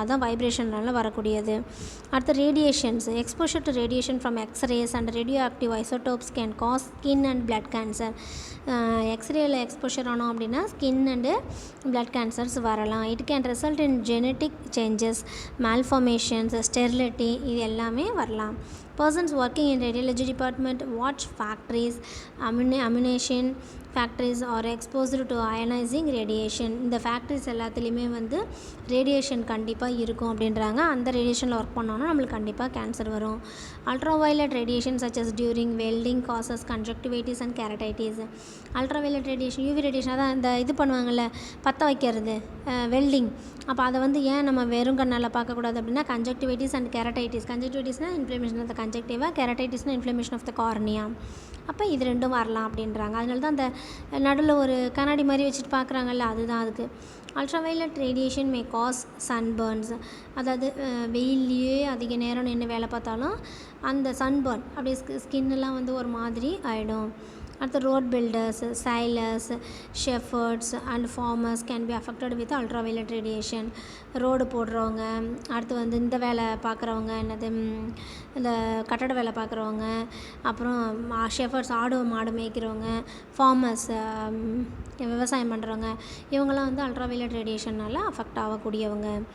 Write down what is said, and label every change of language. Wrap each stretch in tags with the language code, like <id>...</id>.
<ta>அதுதான் வைப்ரேஷனால் வரக்கூடியது. அடுத்து radiations.</ta> <en>Exposure to radiation from X-rays and radioactive isotopes can can cause skin and blood cancer.</en> <ta>எக்ஸ்ரேயில் exposure ஆனோம் அப்படின்னா skin and blood cancers வரலாம்.</ta> <en>it can result in genetic changes, malformations, sterility,</en> <ta>இது எல்லாமே வரலாம்.</ta> <en>Persons working in radiology department, watch factories, ammunition factories are exposed to ionizing radiation.</en> <ta>இந்த factories எல்லாத்துலேயுமே வந்து radiation கண்டிப்பாக இருக்கும் அப்படின்றாங்க. அந்த ரேடியேஷனில் ஒர்க் பண்ணோன்னா நம்மளுக்கு கண்டிப்பாக கேன்சர் வரும்.</ta> <en>Ultraviolet radiation such as during welding causes conjunctivitis and keratitis.</en> <ta>Ultraviolet radiation, UV radiation, அதான் இந்த இது பண்ணுவாங்கள்ல பற்ற வைக்கிறது, வெல்டிங். அப்போ அதை வந்து ஏன் நம்ம வெறும் கண்ணால் பார்க்கக்கூடாது அப்படின்னா conjunctivitis and கேரடைட்டிஸ்.</ta> <en>கன்ஜக்டிவைட்டிஸ்னால் inflammation of the conjunctiva, கேரடைட்டிஸ்னால் inflammation of the cornea.</en> <ta>அப்போ இது ரெண்டும் வரலாம் அப்படின்றாங்க. அதனால தான் அந்த நடுவில் ஒரு கண்ணாடி மாதிரி வச்சுட்டு பார்க்குறாங்கல்ல, அதுதான் அதுக்கு.</ta> <en>Ultraviolet radiation may cause sunburns.</en> <ta>அதாவது வெயில்லையே அதிக நேரம் நின்று வேலை பார்த்தாலும் அந்த சன்பர்ன் அப்படியே ஸ்கின்னெல்லாம் வந்து ஒரு மாதிரி ஆகிடும்.</ta> <en>அடுத்து road builders, sailors, shepherds and farmers can be affected with ultraviolet radiation.</en> <ta>Road போடுறவங்க, அடுத்து வந்து இந்த வேலை பார்க்குறவங்க, என்னது இந்த கட்டட வேலை பார்க்குறவங்க, அப்புறம் ஷெஃபர்ட்ஸ் ஆடு மாடு மேய்க்கிறவங்க, ஃபார்மர்ஸ் விவசாயம் பண்ணுறவங்க, இவங்கெல்லாம் வந்து அல்ட்ராவயலட் ரேடியேஷனால் அஃபெக்ட் ஆகக்கூடியவங்க.</ta>